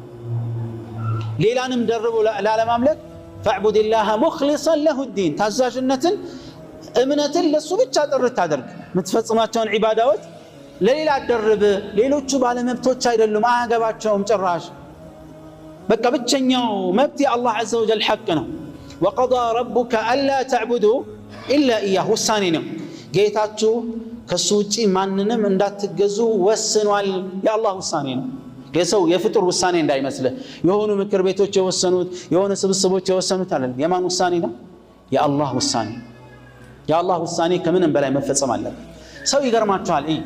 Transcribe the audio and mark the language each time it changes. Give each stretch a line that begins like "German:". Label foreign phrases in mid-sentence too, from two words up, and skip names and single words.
Amharic: ሌላንም ደርቦ ላለማምለክ
Arabic: فاعبد الله مخلصا له الدين
Amharic: ታዛዥነትን እምነትን ለሱ ብቻ ጥርት አድርግ የምትፈጽማቸውን ዒባዳዎች ለሌላ አደረበ ሌሎቹ ባለመብቶች አይደሉም አያገባቸውም ጭራሽ በቃ ብቸኛው መብት የአላህ
Arabic: عز وجل
Amharic: ሐቅ ነው
Arabic: وقضى ربك الا تعبدوا الا اياه
Amharic: ውሳኔ ነው ጌታችሁ ከሱ ውጪ ማንንም እንዳትገዙ ወስኗል የአላህ ውሳኔ ነው የሰው የፍጡር ውሳኔ እንዳይመስልህ የሆኑ ምክር ቤቶች የወሰኑት የሆነ ስብስቦች የወሰኑት አይደለም የማን ውሳኔ ነው የአላህ ውሳኔ የአላህ ውሳኔ ከምንም በላይ መፈጸም አለበት ሰው ይገርማችኋል